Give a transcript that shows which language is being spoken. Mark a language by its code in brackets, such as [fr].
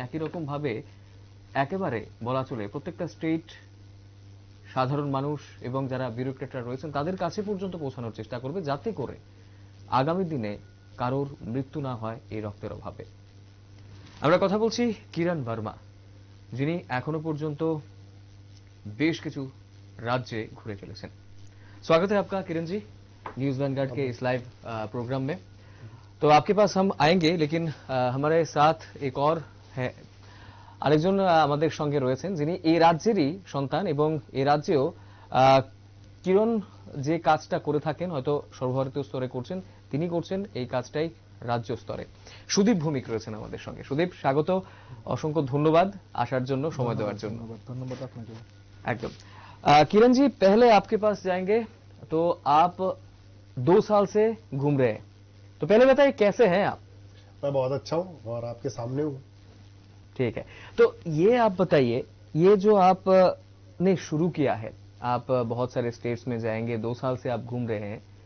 [bn] একই রকম ভাবে একেবারে বলা চলে প্রত্যেকটা স্টেট সাধারণ মানুষ এবং যারা ব্যুরোক্রেটরা রয়েছেন তাদের কাছে পর্যন্ত পৌঁছানোর চেষ্টা করবে, যাতে করে আগামী দিনে কারোর মৃত্যু না হয় এই রক্তের অভাবে। আমরা কথা বলছি কিরণ বর্মা, যিনি এখনো পর্যন্ত বেশ কিছু राज्य घूरे चलेছেন। [hi] स्वागत है आपका किरण जी न्यूज वैनगार्ड के इस लाइव प्रोग्राम में। तो आपके पास हम आएंगे, लेकिन हमारे साथ एक और है, [bn] আরেকজন আমাদের সঙ্গে রয়েছেন যিনি এই রাজ্যেরই সন্তান এবং এই রাজ্যেও কিরণ যে কাজটা করে থাকেন হয়তো সর্বভারতীয় স্তরে করছেন, তিনি করছেন এই কাজটাই রাজ্য স্তরে। সুদীপ ভৌমিক রয়েছেন আমাদের সঙ্গে। সুদীপ, স্বাগত, অসংখ্য ধন্যবাদ আসার জন্য, সময় দেওয়ার জন্য। ধন্যবাদ আপনাকে। [hi] एकदम। किरण जी, पहले आपके पास जाएंगे। तो आप 2 साल से घूम रहे हैं, तो पहले बताइए कैसे हैं आप? मैं बहुत अच्छा हूँ और आपके सामने हूँ। ठीक है, तो ये आप बताइए, ये जो आपने शुरू किया है, आप बहुत सारे स्टेट्स में जाएंगे, 2 साल से आप घूम रहे हैं।